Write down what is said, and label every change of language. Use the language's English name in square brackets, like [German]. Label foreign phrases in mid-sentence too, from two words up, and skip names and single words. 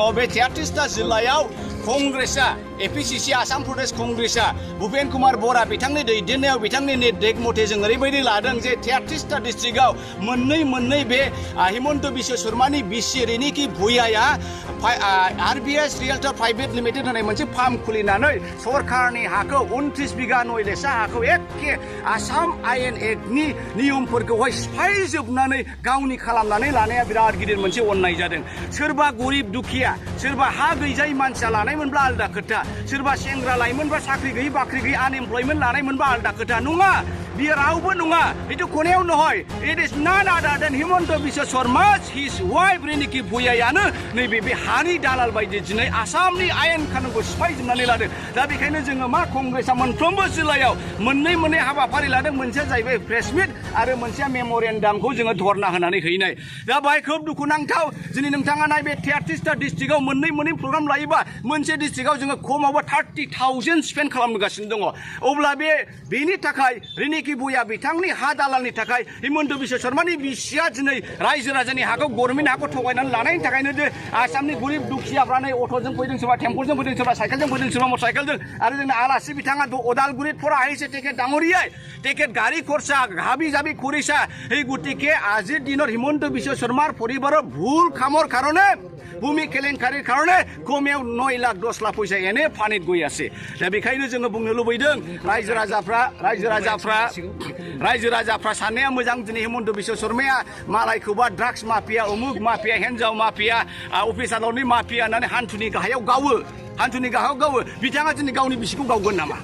[Bodo] बे 33टा जिल्लायाव कंग्रेसआ एपीसीसी आसाम प्रदेश कंग्रेसआ भुपेन कुमार बरा बिथांनि दैदेननायाव बिथांनि निर्देश मथे जों ओरैबायदि लादों जे 33टा डिस्ट्रिक्टआव मोननै बे हिमन्त बिश्व शर्मानि बिसि रिनिखि भुइयाया आरबीएस रियेल्टर प्राइवेट लिमिटेड होननाय मोनसे फार्म खुलिनानै सरकारनि हाखौ 29 बिघा 9 लेसा हाखौ एखे आसाम आयेन एक्टनि नियमफोरखौहाय सिफायजोबनानै गावनि खालामनानै लानाया बिराद गिदिर मोनसे अननाय जादों। सोरबा गरिब दुखिया, सोरबा हा गैजायै मानसिया लानायमोनब्ला आलदा खोथा, सोरबा सेंग्रा लाइमोनबा साख्रि गैयै बाख्रि गैयै आनएमप्लयमेन्ट लानायमोनबा आलदा खोथा। नङा, बियो रावबो नङा। इटु कोनेयाव नहय, [English] it is none other than [Bodo] हिमन्त बिश्व शर्मा [English] his wife [Bodo] रिनिखि भुइयायानो नैबे बे हानि दालाल बायदि दिनै आसामनि आयेन कानुनखौ सिफायजोबनानै लादों। दा बेखायनो जोङो मा कंग्रेसआ मोनफ्रोमबो जिल्लायाव मोननै हाबाफारि लादों। मोनसेया जाहैबाय [English] press meet [Bodo] आरो मोनसेया मेम'रेन्डामखौ जोङो धरना होनानै हैनाय। दा बाहाय खोब दुखुनांथाव, दिनै नोंथाङा नाय बे 33टा डिस्ट्रिक्टआव मोननै प्रग्राम लायोबा मोनसे डिस्ट्रिक्टआव जोङो खमावबो 30,000 स्पेन्ड खालामगासिनो दङ। अब्ला बेनि थाखाय रिनिखि भुइया बिथांनि हा दालालनि थाखाय हिमन्त बिश्व शर्मानि बिसिया दिनै रायजो राजानि हाखौ गभर्नमेन्ट हाखौ थगायनानै लानायनि थाखायनो जे आसामनि गरिब दुखियाफ्रा नै अट'जों फैदों, सोरबा टेम्पलजों फैदों, सोरबा साइकेलजों फैदों, सोरबा [English] motor cycleजों, [Bodo] आरो जोंना आलासि बिथाङा [Assamese] ওদালগুৰিত পৰা আহিছে তেখেত ডাঙৰীয়াই, তেখেত গাড়ী খৰচা হাবি জাবি কৰিছা। এই গতিকে আজিৰ দিনত হিমন্ত বিশ্ব শৰ্মাৰ পৰিবাৰৰ ভুল কামৰ কাৰণে, ভূমি কেলেংকাৰীৰ কাৰণে কমেও 9 লাখ 10 লাখ পইচা এনে পানীত গৈ আছে। [Bodo] दा बेखायनो जोङो बुंनो लुबैदों रायजो राजाफ्रा साननाया मोजां। दिनै हिमन्त बिश्व शर्माया मालायखौबा [English] drugs mafia, [Bodo] उमुक माफिया, हिन्जाव माफिया, अफिस आदालतनि माफिया होननानै हान्थुनि गाहायाव गावो। बिथाङा दिनै गावनि बिसिखौ गावगोन नामा?